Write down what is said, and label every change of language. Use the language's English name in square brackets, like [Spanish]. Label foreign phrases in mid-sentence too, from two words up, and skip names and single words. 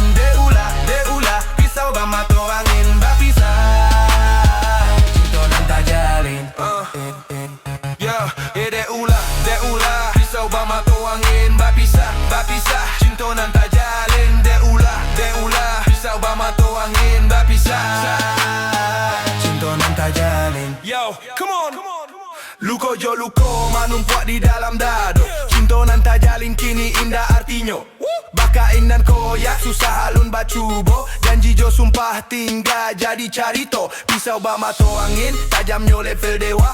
[Minangkabau] Deula, deula, pisau bamato angin. Bapisa, cinta nan tak jalin. Deula, pisau bamato angin. Bapisa, cinta nan tak jalin. Deula, pisau bamato angin. Bapisa, cinta nan tak jalin. [English] Yo, come on. [Minangkabau] Luko jo luko, manumpuak di dalam dado. Cinta nan tak jalin kini indah artinya. Bakain nan koyak, susah alun bacubo. Janji jo sumpah tinggal jadi carito. Pisau bamato angin, tajamnya level dewa.